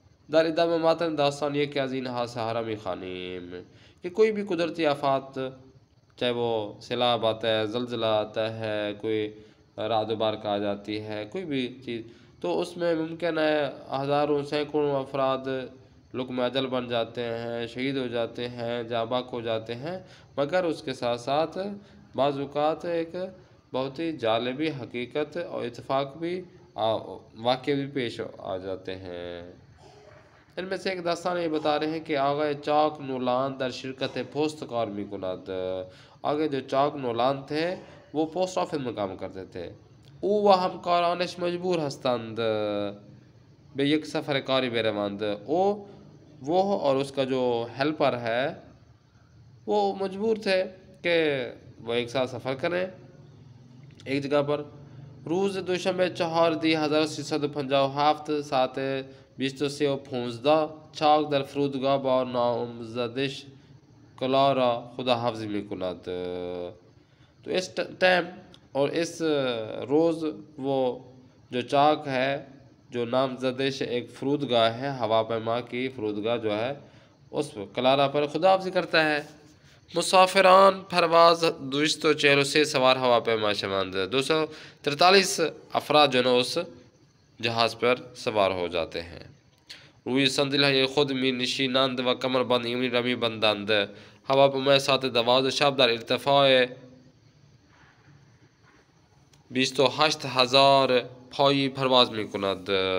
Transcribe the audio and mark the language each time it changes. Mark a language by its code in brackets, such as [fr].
[fa] در ادامه متن داستان یکی از این حادثه ها را میخوانیم [ur] کہ کوئی بھی قدرتی آفات، چاہے وہ سیلاب آتا ہے، زلزلہ آتا ہے، کوئی رعد و برق آ جاتی ہے، کوئی بھی چیز، تو اس میں ممکن ہے ہزاروں سینکڑوں افراد لقم اجل بن جاتے ہیں، شہید ہو جاتے ہیں، جاں بحق ہو جاتے ہیں. مگر اس کے ساتھ ساتھ بعض اوقات ایک بہت ہی جالبی حقیقت اور اتفاق بھی واقع بھی پیش آ جاتے ہیں. ان میں سے ایک داستان یہ بتا رہے ہیں کہ [fa] آقای چاک نولان در شرکت پوست کار می کند. [ur] آگے جو چاک نولان تھے وہ پوسٹ آفس میں کام کرتے تھے. [fa] او و همکارانش مجبور هستند به یک سفر کاری بروند. [ur] وہ اور اس کا جو ہیلپر ہے وہ مجبور تھے کہ وہ ایک ساتھ سفر کریں ایک جگہ پر. [fa] روز دوشنبه 4/1357 ساعت 23:15 چاک در فرودگاه با نامزدش کلارا خداحافظی میکند. [ur] تو اس ٹائم اور اس روز وہ جو چاک ہے، جو نامزدش ایک فرودگاہ ہے، ہواپیما کی فرودگاہ جو ہے، اس کلارا پر خداحافظی کرتا ہے. [fa] مسافران پرواز 243 سوار ہواپیما شوند. [ur] 243 افراد جو ہے اس جہاز پر سوار ہو جاتے ہیں. [fa] روی صندلی خود می نشینند و کمر بند ایمنی رمی بندند. هواپیمای ساعت 12 شب در ارتفاع 28,000 پایی پرواز می کند.